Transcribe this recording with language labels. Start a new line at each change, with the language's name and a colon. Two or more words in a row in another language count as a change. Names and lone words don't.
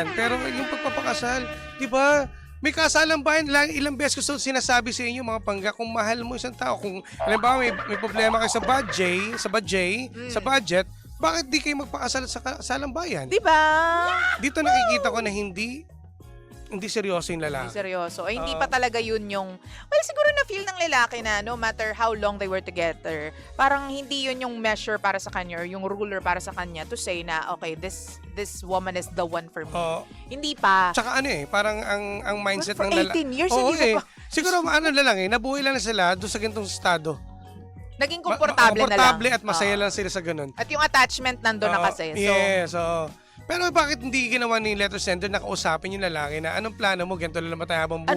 Filipino: Pero yung pagpapakasal, di ba? May kasalang bayan, ilang beses ko sinasabi sa inyo mga pangga, kung mahal mo isang tao, kung halimbawa may problema kayo sa budget, bakit di kayo magpakasal sa kasalang bayan? Diba? Dito nakikita ko na hindi seryoso yung lalaki. Hindi seryoso. Hindi pa talaga yun yung...
English: Well,
Filipino: siguro na-feel ng lalaki na
English: no matter how long they were together,
Filipino: parang hindi yun yung measure para sa kanya or yung ruler para sa kanya
English: to say
Filipino: na,
English: okay, this woman is the one for me.
Filipino: Hindi pa. Tsaka parang ang mindset ng lalaki... 18 years, hindi pa. Siguro nabuhay lang sila doon sa ganitong estado. Naging komportable na lang. Komportable at masaya lang sila sa ganun. At yung attachment nandun na kasi. Pero bakit hindi ginawa ni letter sender na kausapin yung lalaki na anong plano mo, ganito lang naman tayo habang buhay?